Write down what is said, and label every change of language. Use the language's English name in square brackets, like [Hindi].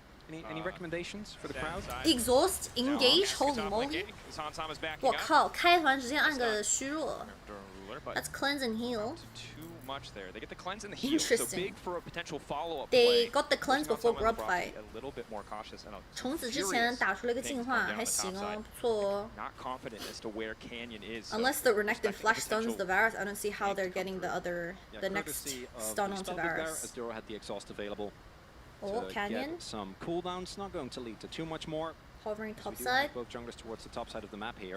[English] Any recommendations for the crowd? Exhaust, engage, holy moly! [Chinese] 我靠，开团直接按个虚弱。 [English] That's cleanse and heal. Much there. They get the cleanse and the heal, so big for a potential follow-up They got the cleanse before grub fight. A little bit more cautious and [Chinese] 虫子之前打出了个净化，还行哦，不错哦。 [English] Not confident as to where Canyon is. Unless the Renekton flash stuns the Varus, I don't see how they're getting the next stun onto Varus. As Duro had the exhaust available. Oh, Canyon. Some cooldowns, not going to lead to too much more. Hovering topside. Both junglers towards the top side of the map here.